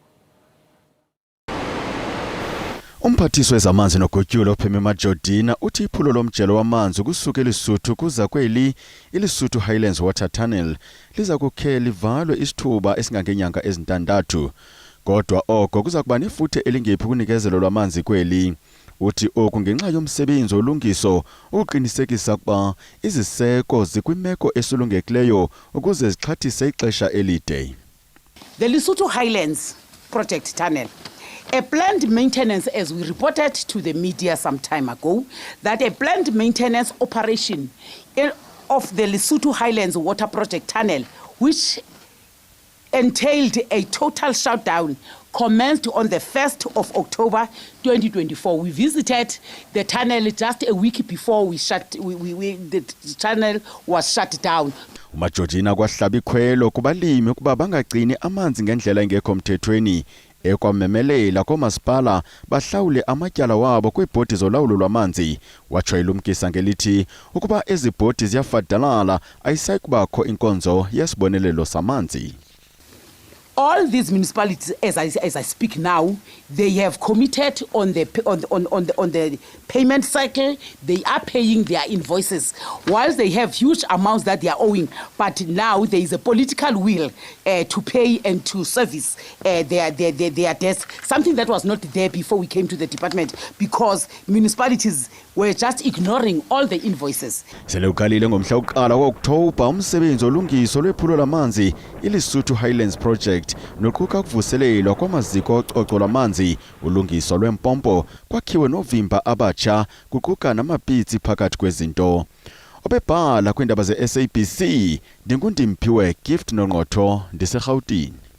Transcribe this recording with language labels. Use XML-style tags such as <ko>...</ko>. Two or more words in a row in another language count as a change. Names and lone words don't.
<xh>Umphathiswa wezamanzi nogutyulo uPhemi Majodina uthi iphulo lomjelo wamanzi kusuka eLesotho kuza kweli iLesotho Highlands Water Tunnel liza kukhe livalwe isithuba esingangenyanga ezintandathu. Kodwa oko kuza kuba nefuthe elingephi kunikezelo lwamanzi kweli. Uthi oku ngenxa yomsebenzi olungiso ukuqinisekisa ukuba iziseko zikwimeko esulungekileyo ukuze zixhathise ixesha elide.</xh> <en>The Lesotho Highlands Project Tunnel, a planned maintenance, as we reported to the media some time ago, that a planned maintenance operation of the Lesotho Highlands Water Project Tunnel, which entailed a total shutdown, commenced on the 1st of October 2024. We visited the tunnel just a week before the tunnel was shut down.</en> <xh>Majodina kwahlaba ikhwelo kubalimi ukuba bangagcini amanzi ngendlela engekho mthethweni ekwamemelela komasipala bahlawule amatyala wabo kwiibhodi zolawulo lwamanzi. Watsho ilumkisa ngelithi ukuba ezi bhodi ziyafadalala ayisayi kubakho inkonzo yesibonelelo samanzi.</xh> <en>All these municipalities, as I speak now, they have committed on the payment cycle. They are paying their invoices, whilst they have huge amounts that they are owing. But now there is a political will to pay and to service their debts. Something that was not there before we came to the department, because municipalities were just ignoring all the invoices.</en> <xh>Sele uqalile ngomhla wokuqala ku-October umsebenzi olungiso lwephulo lamanzi iLesotho Highlands Project noquka ukuvuselelwa kwamaziko ococo lwamanzi, ulungiso lwempompo, kwakhiwe novimba abatsha, kuquka namapitsi phakathi kwezinto. Obebhala kwiindaba ze-SABC, ndinguNdimphiwe Gift Nongqotho, ndiseGauteng.</xh>